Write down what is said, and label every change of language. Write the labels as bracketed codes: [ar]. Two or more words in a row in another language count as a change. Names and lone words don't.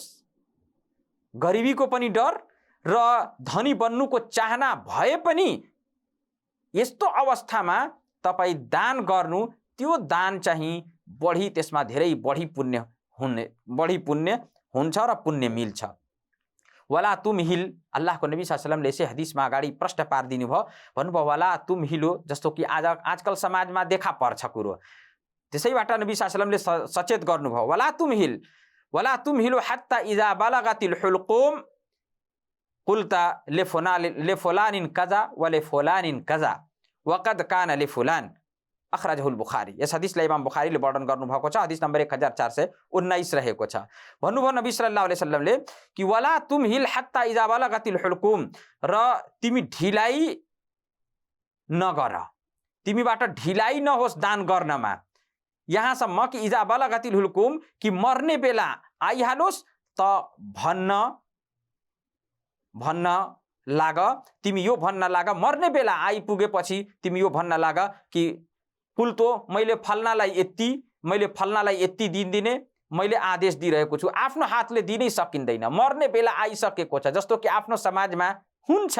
[ne] गरिबीको पनि डर र धनी बन्नुको चाहना भए पनि यस्तो अवस्थामा तपाई दान गर्नु, त्यो दान चाहिँ बढी, त्यसमा धेरै बढी पुण्य हुन्छ र पुण्य मिल्छ। [ar] ولا تمهل, [ne] अल्लाहको नबी [ar] صلى الله عليه وسلم [ne] यसै हदिसमा अगाडि प्रश्न पारिदिनु भयो, भन्नुभयो [ar] ولا تمهل, [ne] जस्तो कि आजकल समाजमा देखा पर्छ कुरो, त्यसैबाट नबी [ar] صلى الله عليه وسلم [ne] सचेत गर्नुभयो [ar] ولا تمهل حتى إذا بلغت الحلقوم قلت لفلان كذا ولفلان كذا وقد كان لفلان أخرجه البخاري. [ne] यस हदिसलाई इमाम बुखारीले वर्णन गर्नुभएको छ, हदिस नम्बर 1419 रहेको छ। भन्नुभयो नबी [ar] صلى الله عليه وسلم [ne] कि [ar] ولا تمهل حتى إذا بلغت الحلقوم, [ne] र तिमी ढिलाई नगर, तिमीबाट ढिलाई नहोस् दान गर्नमा, यहाँसम्म कि [ar] إذا بلغت الحلقوم [ne] कि मर्ने बेला आइहालोस् त भन्न लाग, तिमी यो भन्न लाग, मर्ने बेला आइपुगेपछि तिमी यो भन्न लाग कि कुल्तो मैले फल्नालाई यति दिने मैले आदेश दिइरहेको छु, आफ्नो हातले दिनै सकिँदैन, मर्ने बेला आइसकेको छ, जस्तो कि आफ्नो समाजमा हुन्छ।